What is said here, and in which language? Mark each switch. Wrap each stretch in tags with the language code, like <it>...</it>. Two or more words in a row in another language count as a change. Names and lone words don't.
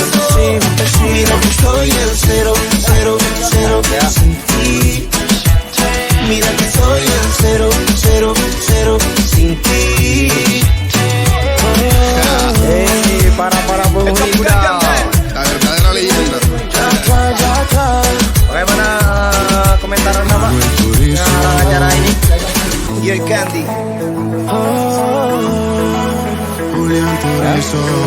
<es>Mira que estoy en 0, 0, 0 sin ti. Mira que estoy en 0, 0, 0 sin ti.</es> <id>Hey, para pemuda.</id> <es>La verdadera leyenda.</es> <id>Bagaimana komentar Anda Pak dengan acara ini?</id> <en>Dear Candy. Julián Turizo.</en>